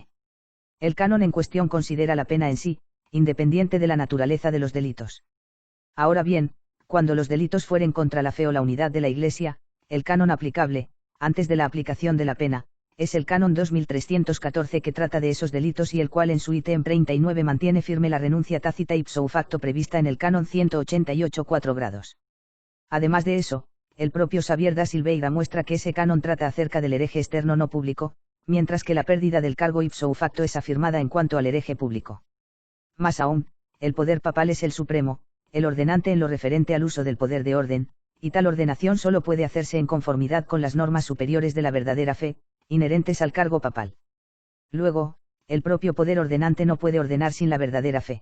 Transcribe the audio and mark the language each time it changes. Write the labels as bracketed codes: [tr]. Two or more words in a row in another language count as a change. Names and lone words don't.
[es] El canon en cuestión considera la pena en sí, independiente de la naturaleza de los delitos. Ahora bien, cuando los delitos fueren contra la fe o la unidad de la Iglesia, el canon aplicable, antes de la aplicación de la pena, es el canon 2314 que trata de esos delitos y el cual en su ítem 39 mantiene firme la renuncia tácita [la] ipso facto [es] prevista en el canon 188-4 grados. Además de eso, el propio Xavier da Silveira muestra que ese canon trata acerca del hereje externo no público, mientras que la pérdida del cargo [la] ipso facto [es] es afirmada en cuanto al hereje público. Más aún, el poder papal es el supremo, el ordenante en lo referente al uso del poder de orden, y tal ordenación solo puede hacerse en conformidad con las normas superiores de la verdadera fe, inherentes al cargo papal. Luego, el propio poder ordenante no puede ordenar sin la verdadera fe.